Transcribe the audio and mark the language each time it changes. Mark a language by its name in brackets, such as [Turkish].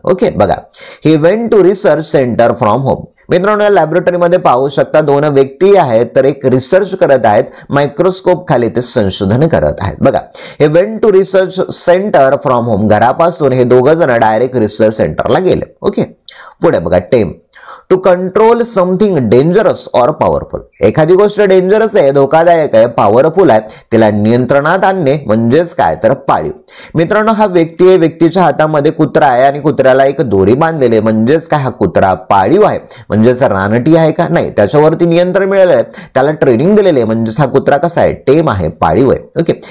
[English] Okay बघा he went to research centre from home. [Marathi] मित्रांनो या लॅबोरेटरीमध्ये पाहू शकता दोन व्यक्ती आहेत, तर एक रिसर्च करत आहेत, मायक्रोस्कोप खाली ते संशोधन करत आहेत. बघा [English] he went to research centre from home, [Marathi] घरापासून हे दोघं जण डायरेक्ट रिसर्च सेंटरला गेले. ओके पुढे बघा टेम, [English] To control something dangerous और powerful. [Marathi] एखादी गोष्ट डेंजरस आहे, धोकादायक आहे, पॉवरफुल आहे, तिला नियंत्रणात आणणे म्हणजेच काय तर पाळीव. मित्रांनो, हा व्यक्ती आहे, व्यक्तीच्या हातामध्ये कुत्रा आहे आणि कुत्र्याला एक दोरी बांधलेली म्हणजेच काय हा कुत्रा पाळीव आहे म्हणजेच रानटी आहे का नाही, त्याच्यावरती नियंत्रण मिळालं आहे, त्याला ट्रेनिंग दिलेली आहे म्हणजेच हा कुत्रा कसा आहे टेम आहे, पाळीव आहे. ओके.